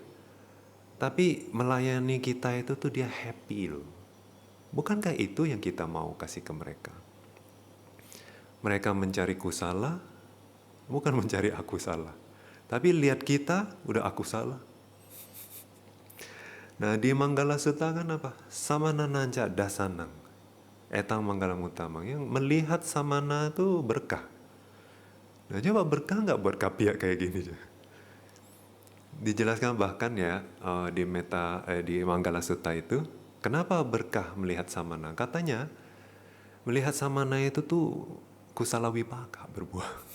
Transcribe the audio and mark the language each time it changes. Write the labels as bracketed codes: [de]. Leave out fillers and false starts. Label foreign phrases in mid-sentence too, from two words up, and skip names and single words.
[id] Tapi melayani kita itu tuh dia happy loh. Bukankah itu yang kita mau kasih ke mereka? Mereka mencari kusala, bukan mencari aku salah. Tapi lihat kita, udah aku salah. Nah di Manggala Sutta kan apa? [pi] Samana nanca dasanang. Etang Manggalam Utamang. [id] Yang melihat samana itu berkah. Nah coba berkah nggak buat kapia kayak gini? Dijelaskan bahkan ya di Manggala Sutta itu, kenapa berkah melihat samana? Katanya melihat samana itu tuh [pi] kusala wipaka [id] berbuah.